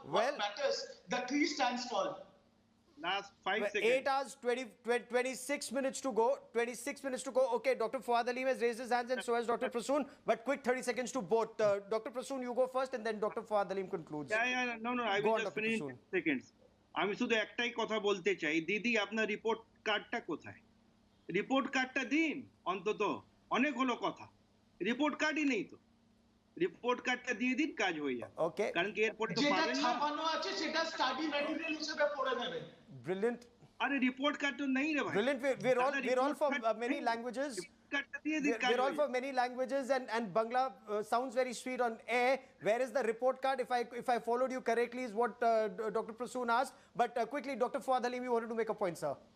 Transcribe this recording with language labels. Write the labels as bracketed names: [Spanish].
[English] What matters? The tree stands tall. Last 5 seconds. 8 hours, 26 minutes to go. 26 minutes to go. Okay, Dr. Fuad Halim has raised his hands, and so has Dr. Prasoon. But quick 30 seconds to both. Dr. Prasoon, you go first, and then Dr. Fuad Halim concludes. No, I will just finish in 10 seconds. [Bangla] আমি শুধু একটাই কথা বলতে চাই, দিদি আপনার report কার্ডটা কোথায়? রিপোর্ট কার্ডটা দিন অন্তত, অনেক হলো কথা, রিপোর্ট কার্ডই নেই তো। রিপোর্ট কার্ডটা দিয়ে দিন, কাজ হয়ে যাবে। ওকে, কারণ কি এরপরে তো যেটা ছাপানো আছে সেটা স্টাডি ম্যাটেরিয়াল হিসেবে পড়ে নেবেন। [English] Brilliant. [Bangla] আরে রিপোর্ট কার্ড তো নেই রে ভাই। [English] Brilliant. We're all from many languages. We're all from many languages, and Bangla sounds very sweet on air. Where is the report card? If I followed you correctly, is what Dr. Prasoon asked. But quickly, Dr. Fuad Halim, you wanted to make a point, sir.